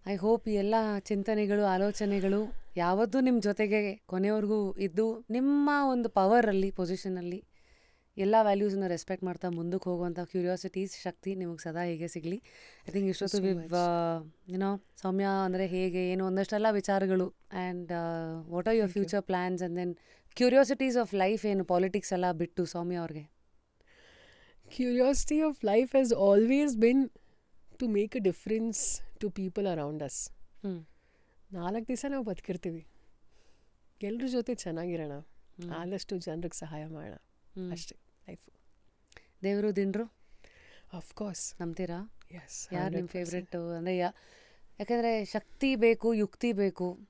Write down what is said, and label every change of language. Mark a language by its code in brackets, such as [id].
[en] I hope [kn] ಈ ಎಲ್ಲ ಚಿಂತನೆಗಳು, ಆಲೋಚನೆಗಳು ಯಾವತ್ತೂ ನಿಮ್ಮ ಜೊತೆಗೆ ಕೊನೆವರೆಗೂ ಇದ್ದು ನಿಮ್ಮ ಒಂದು ಪವರಲ್ಲಿ, ಪೊಸಿಷನಲ್ಲಿ ಎಲ್ಲ ವ್ಯಾಲ್ಯೂಸನ್ನ ರೆಸ್ಪೆಕ್ಟ್ ಮಾಡ್ತಾ ಮುಂದಕ್ಕೆ ಹೋಗುವಂಥ ಕ್ಯೂರಿಯಾಸಿಟೀಸ್ ಶಕ್ತಿ ನಿಮಗೆ ಸದಾ ಹೀಗೆ ಸಿಗಲಿ. [en] I think [kn] ಇಷ್ಟೊತ್ತು ಏನೋ ಸೌಮ್ಯ ಅಂದರೆ ಹೇಗೆ ಏನು ಒಂದಷ್ಟೆಲ್ಲ ವಿಚಾರಗಳು, [en] and what are your future plans, and then curiosities of life [kn] ಏನು ಪಾಲಿಟಿಕ್ಸ್ ಎಲ್ಲ ಬಿಟ್ಟು ಸೌಮ್ಯ ಅವ್ರಿಗೆ? [en] Curiosity of life has always been to make a difference to people around us. [kn] 4 ದಿವಸ ನಾವು ಬದುಕಿರ್ತೀವಿ, ಎಲ್ಲರ ಜೊತೆ ಚೆನ್ನಾಗಿರೋಣ, ಆದಷ್ಟು ಜನರಿಗೆ ಸಹಾಯ ಮಾಡೋಣ, ಅಷ್ಟೇ ಲೈಫು. ದೇವರು ದಿಂಡ್ರು [en] of course [kn] ನಂಬ್ತೀರಾ? [en] Yes. [kn] ಯಾರು ನಿಮ್ಮ ಫೇವ್ರೆಟ್ಟು? ಅಂದರೆ ಯಾಕೆಂದರೆ ಶಕ್ತಿ ಬೇಕು, ಯುಕ್ತಿ ಬೇಕು.